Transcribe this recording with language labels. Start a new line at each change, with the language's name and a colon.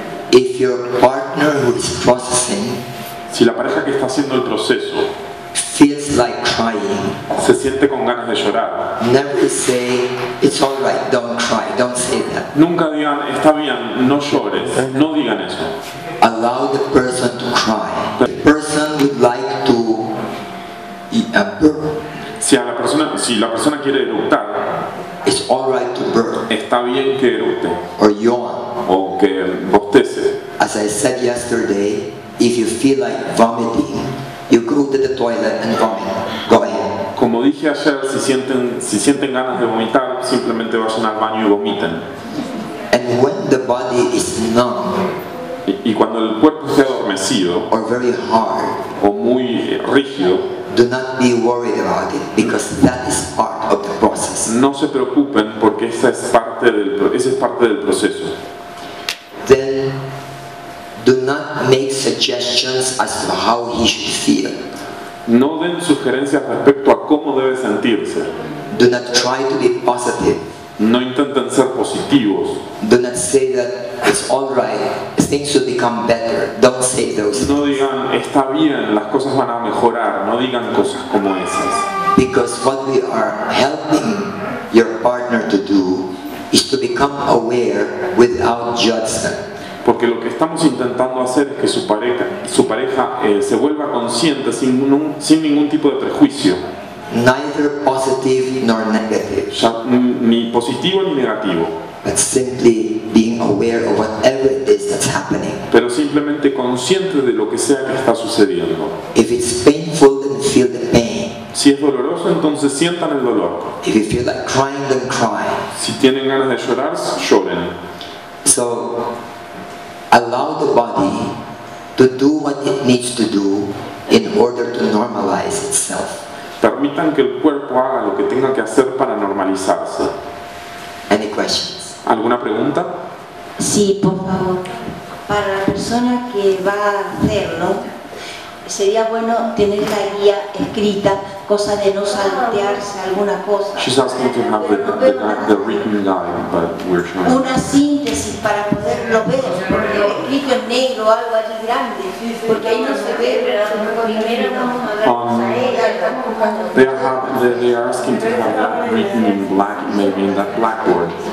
English: If your partner who is processing
Spanish: si la pareja que está haciendo el proceso
English: feels like crying,
Spanish: se siente con ganas de llorar,
English: never say, it's all right, don't cry, don't say that.
Spanish: nunca digan, está bien, no llores, no digan eso.
English: Allow the person to cry. The person would like to burn.
Spanish: Si la persona quiere eructar,
English: It's all right to burn
Spanish: está bien que eructe
English: or yawn.
Spanish: o que bostece.
English: As I said yesterday, if you feel like vomiting, you go to the toilet and vomit. Go ahead.
Spanish: Como dije ayer, si sienten ganas de vomitar, simplemente vayan al baño y vomiten.
English: And when the body is numb
Spanish: Y cuando el cuerpo esté adormecido
English: or very hard,
Spanish: o muy rígido,
English: do not be worried about it, because that is part of the process.
Spanish: no se preocupen porque ese es parte del proceso.
English: Then do not make suggestions as to how he should feel.
Spanish: No den sugerencias respecto a cómo debe sentirse.
English: Do not try to be positive.
Spanish: No intenten ser positivos.
English: Do not say that it's all right, things will become better. Don't say those
Spanish: No
English: things.
Spanish: digan, está bien, las cosas van a mejorar. No digan cosas como esas.
English: Because what we are helping your partner to do is to become aware without judgment.
Spanish: Porque lo que estamos intentando hacer es que su pareja se vuelva consciente sin ningún tipo de prejuicio.
English: Neither positive nor negative,
Spanish: Ya, ni positivo ni negativo.
English: but simply being aware of whatever it is that's happening.
Spanish: Pero simplemente consciente de lo que sea que está sucediendo.
English: If it's painful, then feel the pain.
Spanish: Si es doloroso, entonces sientan el dolor.
English: If you feel like crying, then cry.
Spanish: Si tienen ganas de llorar, lloren.
English: So, allow the body to do what it needs to do in order to normalize itself.
Spanish: Permitan que el cuerpo haga lo que tenga que hacer para normalizarse.
English: Any questions?
Spanish: ¿Alguna pregunta? Sí, por favor. Para la persona que va a hacerlo, sería bueno tener la guía escrita, cosa de no saltearse alguna cosa.
English: She's asking to have the written guide, but we're trying.
Spanish: Una síntesis para poderlo ver, porque escrito en negro algo allí grande, porque ahí no se ve. Primero vamos a ver
English: They are asking to have that written in black, maybe in that blackboard.